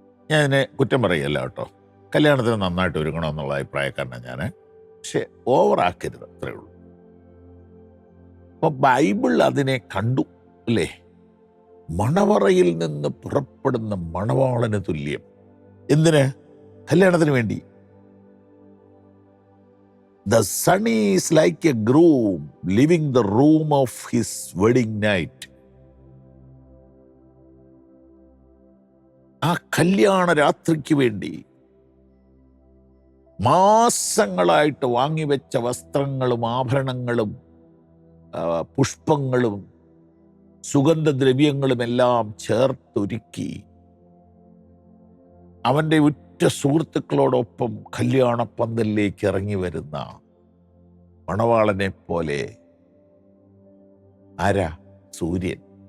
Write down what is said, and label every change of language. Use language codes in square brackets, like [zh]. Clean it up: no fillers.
[ml] ഞാൻ ഇതിനെ കുറ്റം പറയല്ല കേട്ടോ. കല്യാണത്തിന് നന്നായിട്ട് ഒരുങ്ങണമെന്നുള്ള അഭിപ്രായക്കാരനാണ് ഞാൻ. പക്ഷെ ഓവറാക്കരുത്, അത്രയേ ഉള്ളൂ. അപ്പോൾ ബൈബിൾ അതിനെ കണ്ടു അല്ലേ? മണവറയിൽ നിന്ന് പുറപ്പെടുന്ന മണവാളന് തുല്യം. എന്തിന്? കല്യാണത്തിന് വേണ്ടി. [en] The son is like a groom leaving the room of his wedding night. [ml] ആ കല്യാണ രാത്രിക്ക് വേണ്ടി മാസങ്ങളായിട്ട് വാങ്ങിവെച്ച വസ്ത്രങ്ങളും ആഭരണങ്ങളും പുഷ്പങ്ങളും സുഗന്ധദ്രവ്യങ്ങളുമെല്ലാം ചേർത്തൊരുക്കി അവൻ്റെ ഉറ്റ സുഹൃത്തുക്കളോടൊപ്പം കല്യാണപ്പന്തലിലേക്ക് ഇറങ്ങി വരുന്ന മണവാളനെ പോലെ ആരാ? സൂര്യൻ.